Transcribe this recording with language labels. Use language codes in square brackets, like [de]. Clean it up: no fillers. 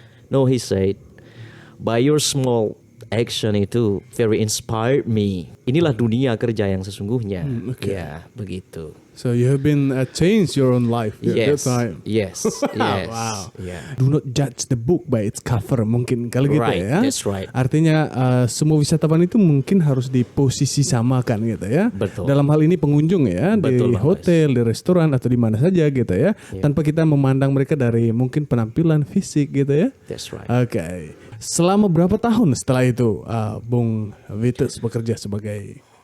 [en] No, he said, by your small action itu very inspired me. [id] Inilah dunia kerja yang sesungguhnya. Ya, begitu. [en] So you have been changed your own life at that time. Yes. Wow. Yeah. Do not judge the book by its cover, [id] mungkin kalau gitu [en] Right, [id] ya. [en] that's right. [id] Artinya semua wisatawan itu mungkin harus diposisi samakan gitu ya. Betul. Dalam hal ini pengunjung ya, Betul, di hotel, di restoran atau di mana saja gitu ya. Tanpa kita memandang mereka dari mungkin penampilan fisik gitu ya. [en] That's right. [id] Oke. Selama berapa tahun setelah itu Bung Vitus bekerja sebagai